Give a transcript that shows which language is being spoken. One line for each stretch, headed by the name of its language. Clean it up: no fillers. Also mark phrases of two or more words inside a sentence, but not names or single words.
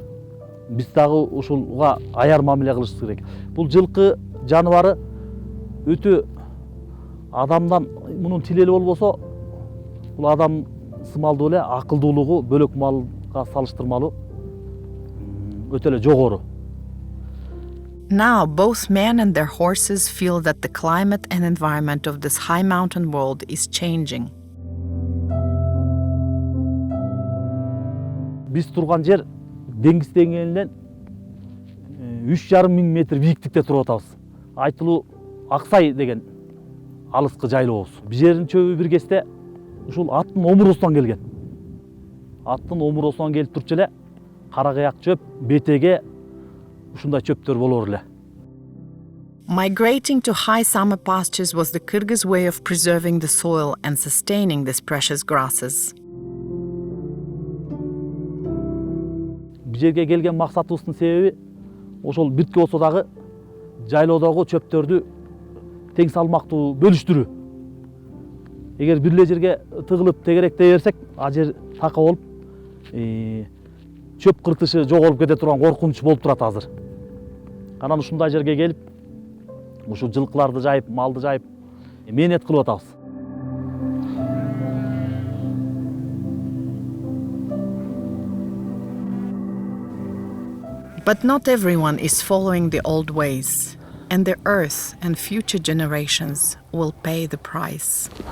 Kyrgyz: Биз дагы ушулга аяр мамиле кылышыбыз керек. Бул жылкы жаныбары өтө адамдан мунун тилели болбосо, бул адам сымалдуу эле, акылдуулугу бөлөк малга салыштырмалуу өтө эле жогору.
English: Now, both men and their horses feel that the climate and environment of this high mountain world is changing.
Kyrgyz: Биз турган жер деңиз деңгээлинен 3,5 миң метр бийиктикте туруп атабыз. Айтылуу Аксай деген алыскы жайлообуз. Бул жердин чөбү бир кезде ушул аттын омуросунан келген. Аттын омуросунан келип турчу эле каракаяк чөп, бетеге ушундай чөптөр болор эле.
English: Migrating to high summer pastures was the Kyrgyz way of preserving the soil and sustaining these precious grasses.
Kyrgyz: Бул жерге келген максатыбыздын себеби ошол биртке болсо дагы жайлоодогу чөптөрдү тең салмактуу бөлүштүрүү. Эгер бир эле жерге тыгылып тегеректей берсек, ал жер така болуп, чөп кыртышы жоголуп кете турган коркунуч болуп турат азыр. Анан ушундай жерге келип, ушу жылкыларды жайып, малды жайып, мээнет кылып атабыз.
English: But not everyone is following the old ways, and the earth and future generations will pay the price.